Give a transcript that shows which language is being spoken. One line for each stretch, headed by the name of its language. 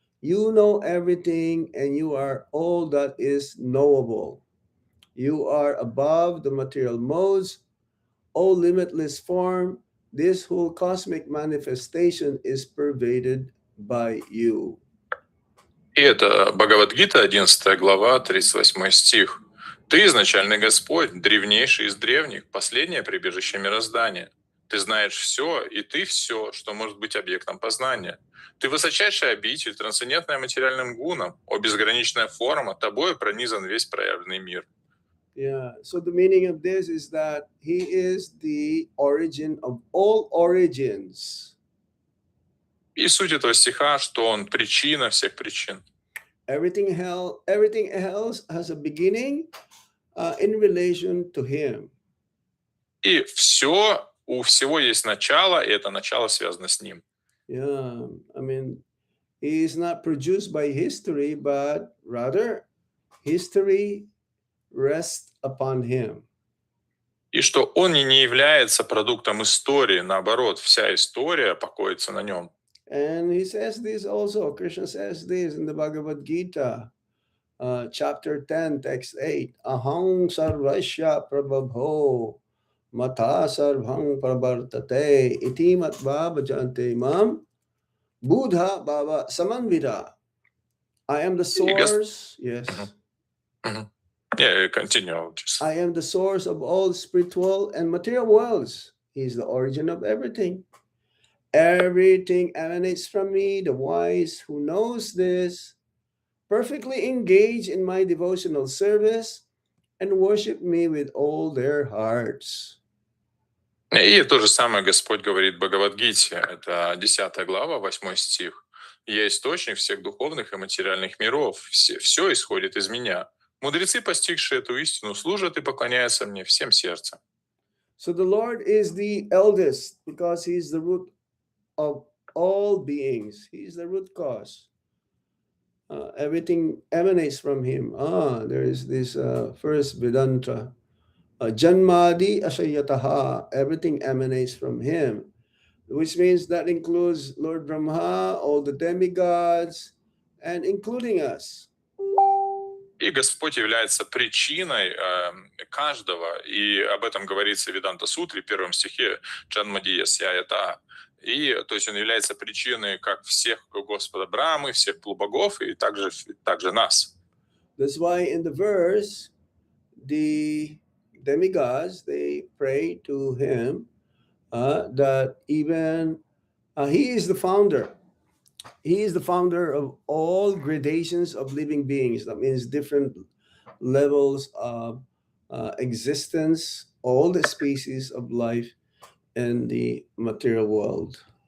English: You know everything, and you are all that is knowable. You are above the material modes, all limitless form. This whole cosmic manifestation is pervaded by you.
Russian: И это Бхагавад-гита, 11 глава, 38 стих. «Ты изначальный Господь, древнейший из древних, последнее прибежище мироздания. Ты знаешь все, и ты все, что может быть объектом познания. Ты высочайшая обитель, трансцендентная материальным гуном, о безграничная форма, тобой пронизан весь проявленный мир».
English: Yeah, so the meaning of this is that he is the origin of all origins.
Russian: И суть этого стиха, что он причина всех причин.
English: Everything else has a beginning in relation to him.
Russian: И все, у всего есть начало, и это начало связано с ним.
English: Yeah, I mean, he is not produced by history, but rather history rests upon him.
Russian: И что он и не является продуктом истории, наоборот, вся история покоится на нем.
English: And he says this also, Krishna says this in the Bhagavad Gita, chapter 10, text 8.
Sanskrit: Aham sarvasya prabhabho mata sarvang pravartate iti matva bhajante mam buddha bhava samanvida.
English: I am the source, yes. Yeah, continue. I am the source of all spiritual and material worlds. He is the origin of everything. Everything emanates from me, the wise who knows this, perfectly engage in my devotional service and worship me with all their hearts.
Russian: И то же самое Господь говорит в Бхагавад-гите, это 10 глава, 8 стих. «Я источник всех духовных и материальных миров, все исходит из меня. Мудрецы, постигшие эту истину, служат и поклоняются мне всем сердцем».
English: So the Lord is the eldest because he is the root of all beings. He is the root cause. Everything emanates from him. There is this first Vedanta.
Sanskrit: Janmadi Ashayataha.
English: Everything emanates from him, which means that includes Lord Brahma, all the demigods, and including us.
Russian: И Господь является причиной каждого, и об этом говорится в Веданта-сутре, в 1 стихе, Джанмадия Сяята. И то есть он является причиной как всех Господа Брамы, всех полубогов, и также нас.
English: That's why in the verse, the demigods, they pray to him that even he is the founder. He is the founder of all gradations of living beings. That means different levels of existence, all the species of life in the material world.